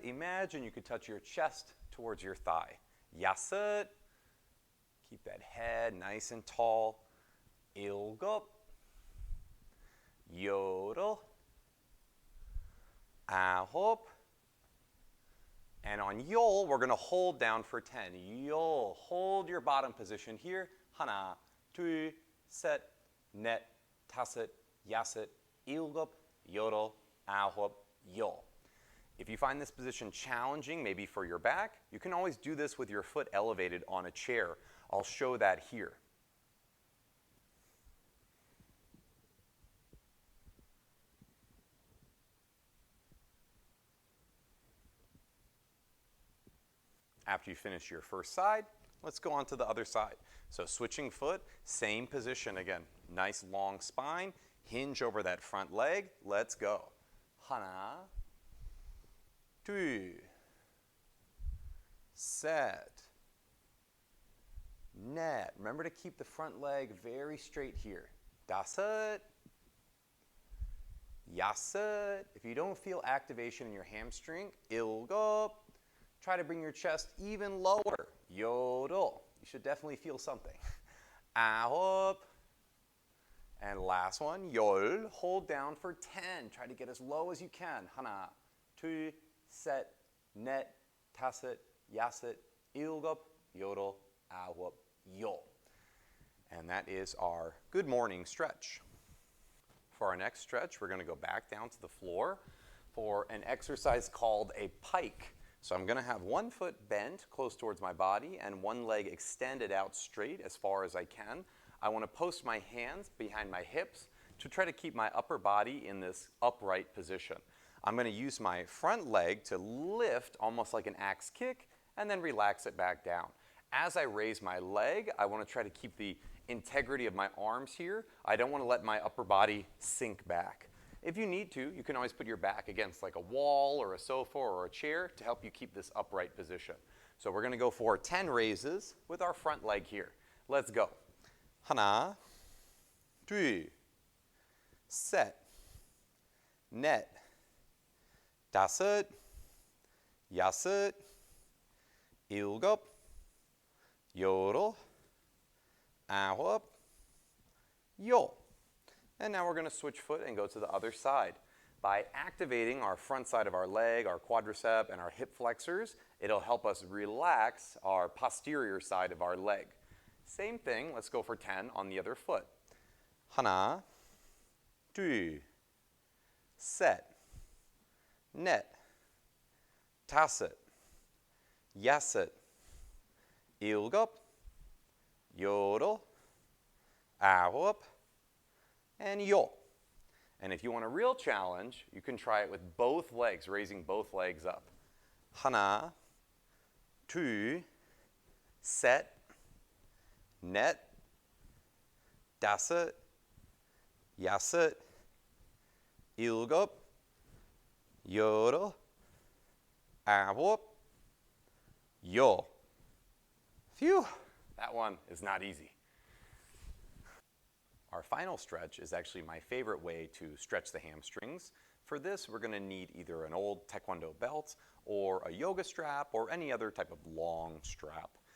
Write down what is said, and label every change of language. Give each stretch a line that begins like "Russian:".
English: Imagine you could touch your chest towards your thigh. 여섯, keep that head nice and tall.
Korean: 일곱, 여덟, 아홉,
English: and on 열, we're going to hold down for 10. 열, hold your bottom position here.
Korean: 하나, 둘, 셋, 넷, 다섯, 여섯, 일곱, 여덟, 아홉, 열.
English: If you find this position challenging, maybe for your back, you can always do this with your foot elevated on a chair. I'll show that here. After you finish your first side, let's go on to the other side. So switching foot, same position again. Nice long spine, hinge over that front leg. Let's go.
Korean: 하나, 둘, 셋, 넷.
English: Remember to keep the front leg very straight here.
Korean: 다섯, 여섯.
English: If you don't feel activation in your hamstring, 일곱. Try to bring your chest even lower.
Korean: 여덟.
English: You should definitely feel something. 아홉. And last one, 열. Hold down for 10. Try to get as low as you can.
Korean: 하나, 둘, 셋, 넷, 다섯, 여섯, 일곱, 여덟, 아홉, 열.
English: And that is our good morning stretch. for our next stretch, we're going to go back down to the floor for an exercise called a pike. So I'm going to have one foot bent close towards my body and one leg extended out straight as far as I can. I want to post my hands behind my hips to try to keep my upper body in this upright position. I'm going to use my front leg to lift almost like an axe kick and then relax it back down. As I raise my leg, I want to try to keep the integrity of my arms here. I don't want to let my upper body sink back. If you need to, you can always put your back against like a wall or a sofa or a chair to help you keep this upright position. So we're going to go for 10 raises with our front leg here. Let's go.
Korean: 하나, 둘, 셋, 넷, 다섯, 여섯, 일곱, 여덟, 아홉, 열.
English: And now we're going to switch foot and go to the other side. By activating our front side of our leg, our quadricep, and our hip flexors, it'll help us relax our posterior side of our leg. Same thing, let's go for 10 on the other foot.
Korean: 하나, 둘, 셋, 넷, 다섯, 여섯, 일곱, 여덟, 아홉, and 열.
English: And if you want a real challenge, you can try it with both legs, raising both legs up.
Korean: 하나, 둘, 셋, 넷, 다섯, 여섯, 일곱, 여덟, 아홉, 열.
English: Phew, that one is not easy. Our final stretch is actually my favorite way to stretch the hamstrings. For this, we're going to need either an old Taekwondo belt or a yoga strap or any other type of long strap.